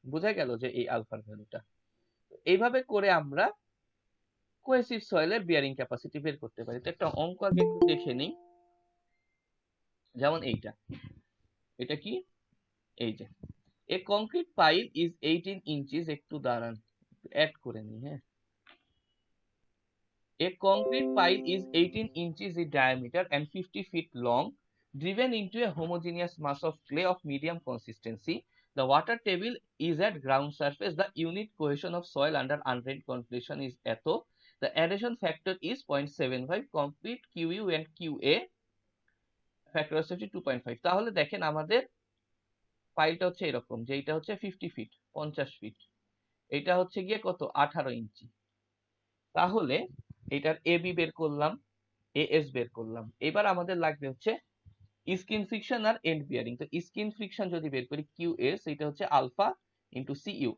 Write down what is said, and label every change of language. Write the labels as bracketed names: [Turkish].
[Bangla] বোঝা গেল যে এই আলফার ভ্যালুটা। এইভাবে করে আমরা কোহেসিভ সয়েলের বিয়ারিং ক্যাপাসিটি বের করতে পারি। তো একটা অঙ্ক আগে একটু দেখে নিই, যেমন এইটা, এটা কি, এই যে [English] a concrete pile is 18 inches, [Bangla] একটু দাঁড়ান অ্যাড করে নিই। [English] হ্যাঁ, a concrete pile is 18 inches in diameter and 50 feet long, driven into a homogeneous mass of clay of medium consistency. The water table is at ground surface. The unit cohesion of soil under undrained completion is [Bangla] এত. [English] The adhesion factor is 0.75. Complete QU and QA factor of safety 2.5. [Bangla] তাহলে দেখেন আমাদের ফাইলটা হচ্ছে এরকম, যে এটা হচ্ছে 50 ফিট, 50 ফিট, এটা হচ্ছে গিয়ে কত 18 ইঞ্চি। তাহলে এটার এবি বের করলাম, এএস বের করলাম। এবার আমাদের লাগবে হচ্ছে skin friction আর and bearing. তো স্কিন ফ্রিকশন যদি বের করি কিউএস, এটা হচ্ছে আলফা ইন্টু সিইউ।